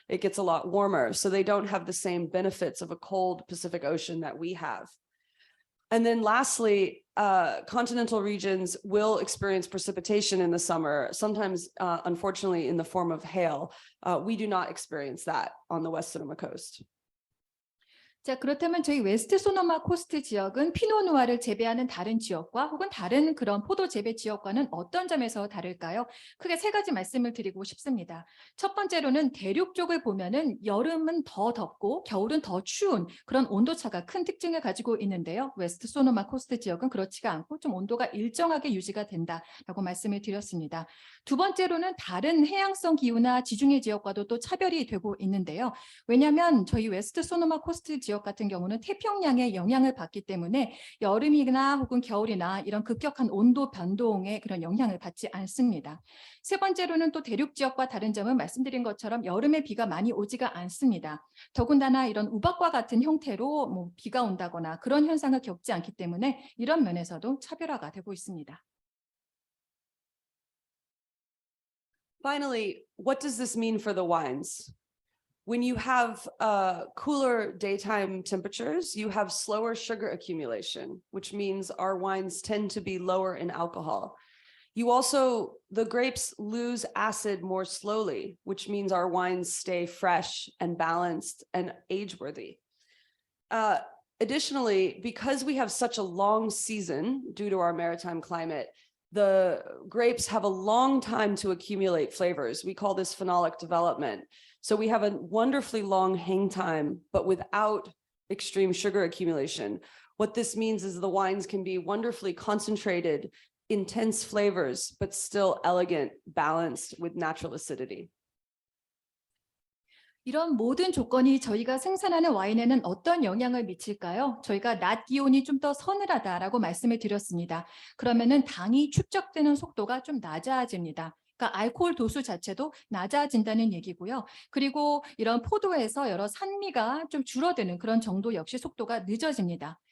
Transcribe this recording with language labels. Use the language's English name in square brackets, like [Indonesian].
[English] It gets a lot warmer, so they don't have the same benefits of a cold Pacific Ocean that we have. And then lastly, continental regions will experience precipitation in the summer, sometimes, unfortunately, in the form of hail. We do not experience that on the West Sonoma coast. [Korean] 자, 그렇다면 저희 웨스트 소노마 코스트 지역은 피노누아를 재배하는 다른 지역과 혹은 다른 그런 포도 재배 지역과는 어떤 점에서 다를까요? 크게 세 가지 말씀을 드리고 싶습니다. 첫 번째로는 대륙 쪽을 보면은 여름은 더 덥고 겨울은 더 추운 그런 온도차가 큰 특징을 가지고 있는데요. 웨스트 소노마 코스트 지역은 그렇지가 않고 좀 온도가 일정하게 유지가 된다라고 말씀을 드렸습니다. 두 번째로는 다른 해양성 기후나 지중해 지역과도 또 차별이 되고 있는데요. 왜냐하면 저희 웨스트 소노마 코스트 지역 같은 경우는 태평양의 영향을 받기 때문에 여름이나 혹은 겨울이나 이런 급격한 온도 변동의 그런 영향을 받지 않습니다. 세 번째로는 또 대륙 지역과 다른 점은 말씀드린 것처럼 여름에 비가 많이 오지가 않습니다. 더군다나 이런 우박과 같은 형태로 비가 온다거나 그런 현상을 겪지 않기 때문에 이런 면에서도 차별화가 되고 있습니다. [English] Finally, what does this mean for the wines? When you have cooler daytime temperatures, you have slower sugar accumulation, which means our wines tend to be lower in alcohol. You also, the grapes lose acid more slowly, which means our wines stay fresh and balanced and age-worthy. Additionally, because we have such a long season due to our maritime climate, the grapes have a long time to accumulate flavors. We call this phenolic development. So we have a wonderfully long hang time, but without extreme sugar accumulation. What this means is the wines can be wonderfully concentrated, intense flavors, but still elegant, balanced with natural acidity. [Korean] 이런 모든 조건이 저희가 생산하는 와인에는 어떤 영향을 미칠까요? 저희가 낮 기온이 좀 더 서늘하다라고 말씀을 드렸습니다. 그러면은 당이 축적되는 속도가 좀 낮아집니다. 그러니까 알코올 도수 자체도 낮아진다는 얘기고요. 그리고 이런 포도에서 여러 산미가 좀 줄어드는 그런 정도 역시 속도가 늦어집니다.